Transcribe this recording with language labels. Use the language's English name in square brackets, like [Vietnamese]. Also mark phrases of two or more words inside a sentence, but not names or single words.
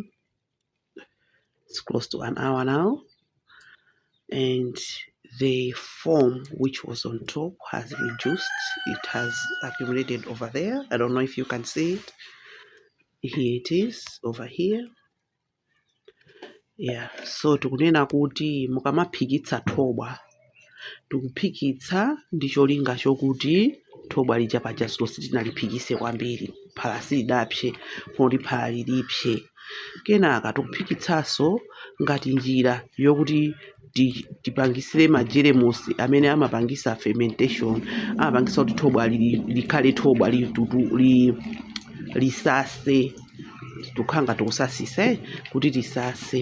[English] It's close to an hour now, and the foam which was on top has reduced. It has accumulated over there. I don't know if you can see it. Here it is over here. [Nyanja] Yeah, so tikunena kuti mukamaphikitsa Toba, tikuphikitsa ndi cholinga chokuti Toba lija paja sitinaliphikise kwambiri, phala silidapse kuti phala lilipse. Kenaka tikuphikitsanso ngati njira yokuti tipangisire majeremusi amene amapangisa fermentation, amapangisa kuti Toba likhale Toba lisase, tukhanga tikusasise kuti lisase.